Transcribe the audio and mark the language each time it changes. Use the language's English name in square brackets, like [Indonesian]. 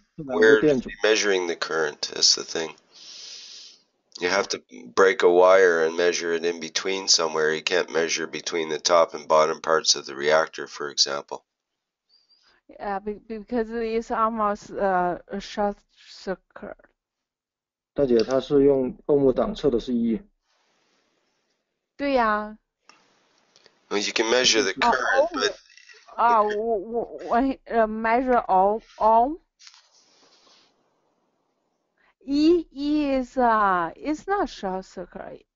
[English] Where is he measuring the current? That's the thing. You have to break a wire and measure it in between somewhere. You can't measure between the top and bottom parts of the reactor, for example. Yeah, because it's almost a short circuit. [Chinese] 大姐，他是用欧姆档测的是1。对呀。 [English] Well, you can measure the current, but. [Chinese] 我 [English] measure ohm. E is it's not short circuit.